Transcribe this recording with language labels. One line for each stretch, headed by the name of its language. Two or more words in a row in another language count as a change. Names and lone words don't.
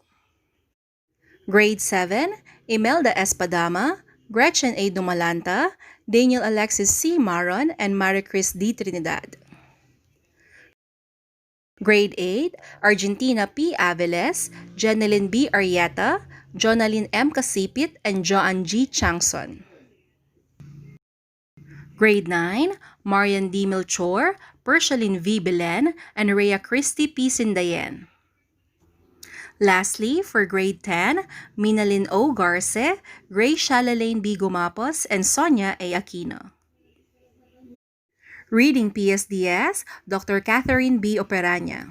English: Grade 7, Imelda Espadama, Gretchen A. Dumalanta, Daniel Alexis C. Maron, and Maricris D. Trinidad. Grade 8, Argentina P. Aviles, Jeneline B. Arieta, Jonalyn M. Casipit, and Joan G. Changson. Grade 9, Marian D. Melchor, Pershaline V. Belen, and Rhea Christy P. Sindayen. Lastly, for grade 10, Minalyn O. Garce, Grace Shalalaine B. Gumapos, and Sonia A. Aquino. Reading PSDS, Dr. Catherine B. Operaña.